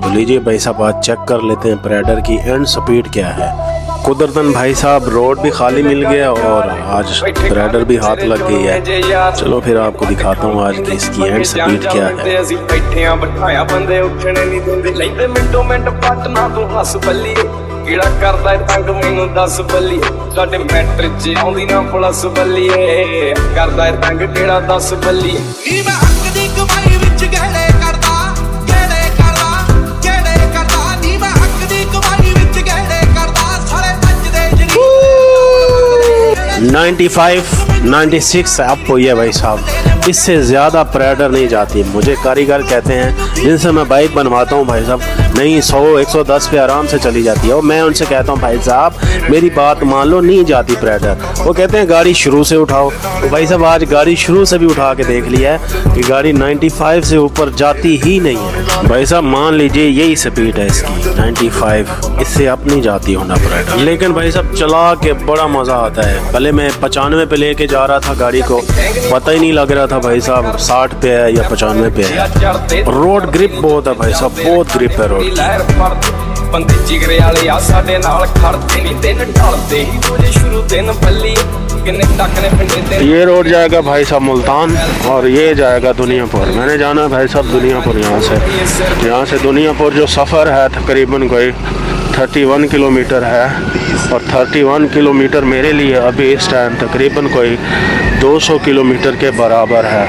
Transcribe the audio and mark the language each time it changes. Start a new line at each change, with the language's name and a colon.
Hindi: तो लीजिए भाई साहब आज चेक कर लेते हैं प्रेडर की एंड स्पीड क्या है। कुदरतन भाई साहब रोड भी खाली मिल गया और आज प्रेडर भी हाथ लग गई है। चलो फिर आपको दिखाता हूँ आज की इसकी एंड स्पीड क्या है।
Punjabi: ਕਿਹੜਾ ਕਰਦਾ ਤੰਗ ਮੈਨੂੰ ਦੱਸ ਬੱਲੀਏ, ਸਾਡੇ ਮੈਟਰ 'ਚ ਆਉਂਦੀ ਨਾ ਪੁਲਿਸ ਬੱਲੀਏ, ਕਰਦਾ ਤੰਗ ਕਿਹੜਾ ਦੱਸ ਬੱਲੀਏ। ਨੀ ਮੈਂ ਹੱਕ ਦੀ ਕਮਾਈ ਵਿੱਚ ਗਹਿੜੇ ਕਰਦਾ, ਗਹਿੜੇ ਕਰਦਾ, ਗਹਿੜੇ ਕਰਦਾ, ਨੀ ਮੈਂ ਹੱਕ ਦੀ ਕਮਾਈ ਵਿੱਚ ਗਹਿੜੇ ਕਰਦਾ, ਸਾਲੇ ਨੱਚਦੇ ਜਣੀ।
Hindi: 95-96 अप हुई है भाई साहब, इससे ज़्यादा प्रेडर नहीं जाती। मुझे कारीगर कहते हैं जिनसे मैं बाइक बनवाता हूँ भाई साहब, नहीं 100-110 पे आराम से चली जाती है। और मैं उनसे कहता हूँ भाई साहब मेरी बात मान लो, नहीं जाती प्रेडर। वो कहते हैं गाड़ी शुरू से उठाओ, तो भाई साहब आज गाड़ी शुरू से भी उठा के देख लिया है कि गाड़ी 95 से ऊपर जाती ही नहीं है। भाई साहब मान लीजिए यही स्पीड है इसकी 95, इससे अब नहीं जाती होना प्रेडर। लेकिन भाई साहब चला के बड़ा मज़ा आता है। पहले मैं 95 पे लेके जा रहा था गाड़ी को, पता ही नहीं लग रहा था भाई साहब 60 पे है या 95 पे है। रोड ग्रिप बहुत है भाई साहब, बहुत ग्रिप है रोड।
Punjabi: ਬੰਦੇ ਜਿਗਰੇ ਵਾਲੇ ਆ ਸਾਡੇ ਨਾਲ ਖੜਦੇ ਨਹੀਂ, ਦਿਨ ਢਲਦੇ ਹੀ ਰੋਜ਼ ਸ਼ੁਰੂ ਦਿਨ ਬੱਲੀ, ਕਿੰਨੇ ਟੱਕ ਨੇ ਪਿੰਡੇ ਤੇ।
Hindi: ये रोड जाएगा भाई साहब मुल्तान और ये जाएगा दुनियापुर। मैंने जाना भाई साहब दुनियापुर, यहाँ से दुनियापुर जो सफ़र है तकरीबन कोई 31 किलोमीटर है, और 31 किलोमीटर मेरे लिए अभी इस टाइम तकरीबन कोई 200 किलोमीटर के बराबर है।